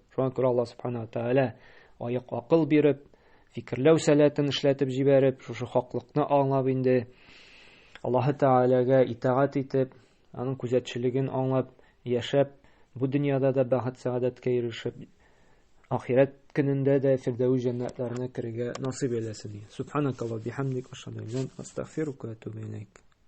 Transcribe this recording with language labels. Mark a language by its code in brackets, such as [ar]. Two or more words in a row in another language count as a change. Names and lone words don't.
[tt] Шуңа күрә Аллаһ [ar] سبحانه وتعالى [tt] аяк акыл биреп, фикерләү сәләтен эшләтеп җибәреп, шушы хаклыкны аңлап инде Аллаһ Тааляга итагать итеп, аның күзәтчелеген аңлап яшәп, бу дөньяда да бәхет сәгадәткә ирешеп, ахират көнендә дә фирдәүс җәннәтләренә керергә насыйп әйләсен. [ar] سبحانك اللهم وبحمدك أشهد أن لا إله إلا أنت أستغفرك وأتوب إليك.